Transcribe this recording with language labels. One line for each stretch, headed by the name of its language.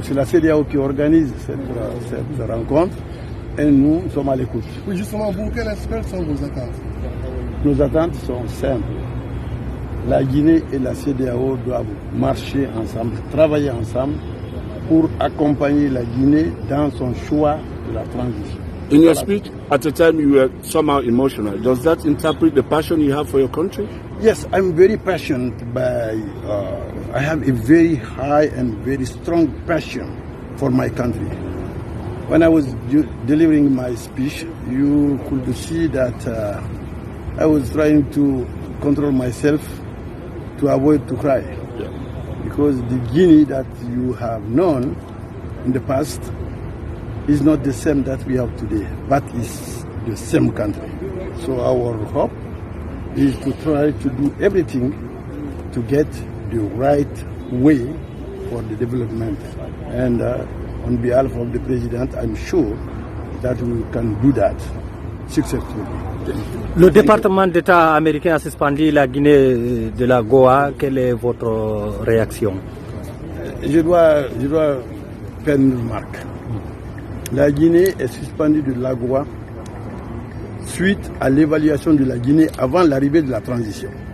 French: C'est la CEDEAO qui organise cette rencontre et nous sommes à l'écoute. Oui, justement, vous, quelles sont vos attentes? Nos attentes sont simples. La Guinée et la CEDEAO doivent marcher ensemble, travailler ensemble pour accompagner la Guinée dans son choix de la transition.
English: In your speech, at the time you were somehow emotional. Does that interpret the passion you have for your country? Yes, I'm very passionate I have a very high and very strong passion for my country. When I was delivering my speech, you could see that I was trying to control myself to avoid to cry. Yeah. Because the Guinea that you have known in the past is not the same that we have today, but is the same country. So our hope is to try to do everything to get the right way for the development. And on behalf of the President, I'm sure that we can do that successfully.
French: Le département d'État américain a suspendu la Guinée de la Goa. Quelle est votre réaction? Je dois faire une remarque. La Guinée est suspendue de l'AGOA suite à l'évaluation de la Guinée avant l'arrivée de la transition.